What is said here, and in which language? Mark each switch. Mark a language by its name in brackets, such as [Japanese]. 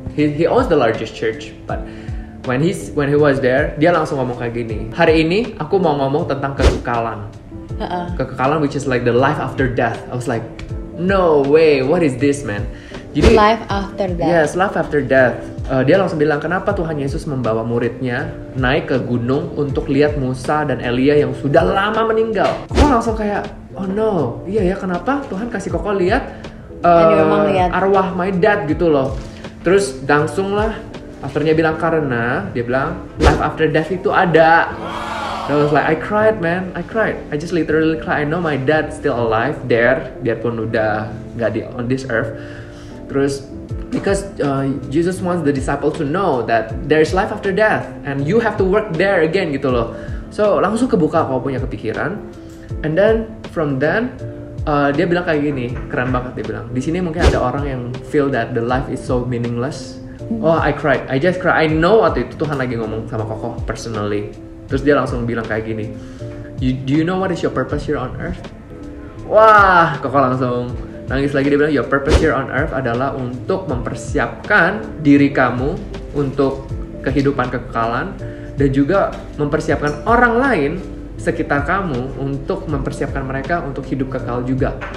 [English] He owns the largest church, but when he was there, [Indonesian] dia langsung ngomong kayak gini. Hari ini aku mau ngomong tentang kekekalan. [English] Kekekalan, which is like the life after death. I was like, no way, what is this, man? [Indonesian] Jadi [English] life after death. Yes, life after death. [Indonesian] Dia langsung bilang kenapa Tuhan Yesus membawa muridnya naik ke gunung untuk lihat Musa dan Elia yang sudah lama meninggal. Kok langsung kayak oh no, iya ya, kenapa Tuhan kasih Koko lihat arwah my dad gitu loh. Terus langsung lah pastornya bilang karena dia bilang [English] life after death [Indonesian] itu ada. [English] I was like I cried, man, I cried. I just literally cried. I know my dad still alive there, [Indonesian] biarpun udah nggak [English] on this earth. Terus because Jesus wants the disciple to know that there's life after death and you have to work there again gitu loh. [Indonesian] So langsung kebuka kalau punya kepikiran. [English] And then from then [Indonesian] dia bilang kayak gini, keren banget dia bilang. Di sini mungkin ada orang yang [English] feel that the life is so meaningless. Oh, I cried. I just cried. I know [Indonesian] waktu itu Tuhan lagi ngomong sama Koko personally. Terus dia langsung bilang kayak gini. [English] Do you know what is your purpose here on earth? [Indonesian] Wah, Koko langsung nangis lagi. Dia bilang [English] your purpose here on earth [Indonesian] adalah untuk mempersiapkan diri kamu untuk kehidupan kekekalan dan juga mempersiapkan orang lain sekitar kamu untuk mempersiapkan mereka untuk hidup kekal juga.